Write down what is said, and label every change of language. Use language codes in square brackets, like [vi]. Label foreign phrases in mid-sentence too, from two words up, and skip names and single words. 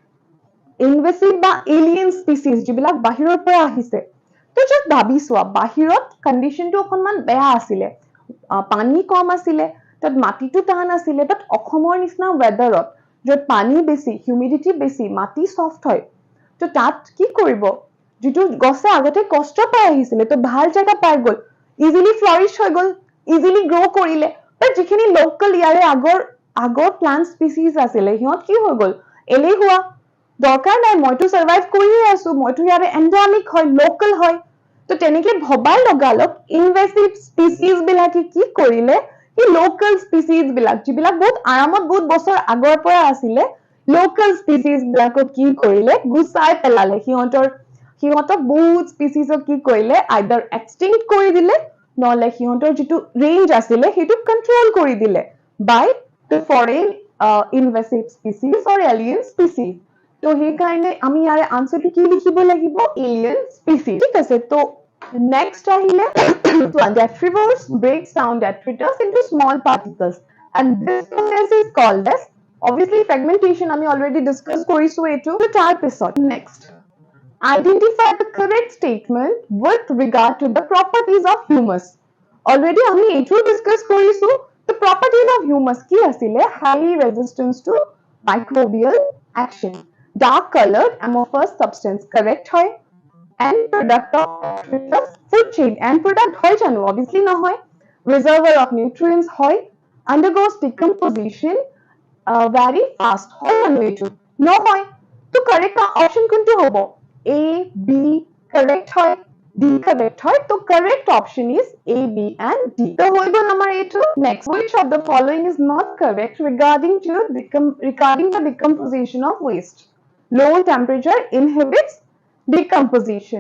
[as] ইনভেচিভ বা [en] alien species [as] যিবিলাক বাহিৰৰ পৰা আহিছে তো just ভাবি চোৱা বাহিৰত কণ্ডিশ্যনটো অকনমান বেয়া আছিলে পানী কম আছিলে তাত মাটিটো টান আছিলে বাট অসমৰ নিচিনা ৱেদাৰত য'ত পানী বেছি হিউমিডিটি বেছি মাটি সফট হয় তো তাত কি কৰিব যেটো গছে আগতে কষ্ট পাই আহিছিলে তো ভাল জায়গা পাই গল [en] easily flourish [as] হৈ গল [en] easily grow [as] কৰিলে বাট যিখিনি লোকাল ইয়াৰে আগৰ [en] plant species [as] আছিলে হিহঁত কি হৈ গল এলেহুৱা দৰকাৰ নাই মইতো সাৰ্ভাইভ কৰিয়ে আছো মইতো ইয়াৰে এন্ডেমিক হয় লোকাল হয় তো তেনেকে ভবাই লগালক [en] invasive species [as] বিলাকে কি কৰিলে এই [en] local species [as] বিলাক যিবিলাক বহুত আৰামত বহুত বছৰ আগৰ পৰা আছিলে [en] local species [as] বিলাকক কি কৰিলে গুচাই পেলালে সিহঁতক বহুত স্পিচিজক কি কৰিলে [en] either extinct [as] কৰি দিলে নহলে সিহঁতৰ যিটো ৰেঞ্জ আছিলে সেইটো কন্ট্ৰোল কৰি দিলে [en] by the foreign invasive species or alien species [as] তো সেইকাৰণে আমি ইয়াৰে আনসাৰটো কি লিখিব লাগিব [en] alien species [as] ঠিক আছে তো next আহিলে [en] detritivores breaks down detritus into small particles and this process is called as obviously fragmentation আমি already discuss [as] কৰিছো এটো তো তাৰ পিছত [en] next identify the correct statement with regard to the properties of humus already [as] আমি এটো [en] discuss কৰিছো the properties of humus [as] কি আছিলে [en] high resistance to microbial action dark colored amorphous substance correct হয় and product of food chain and product [as] হয় জানো [en] obviously [as] নহয় [en] reservoir of nutrients hoy undergoes decomposition very fast [as] হয় জানো এটো নহয় তো [en] correct option [as] কোনটো হ'ব [en] a b correct hoy d correct hoy to correct option is a b and d so [as] হয় গো [en] number 8 next which of the following is not correct regarding the decomposition of waste low temperature inhibits decomposition.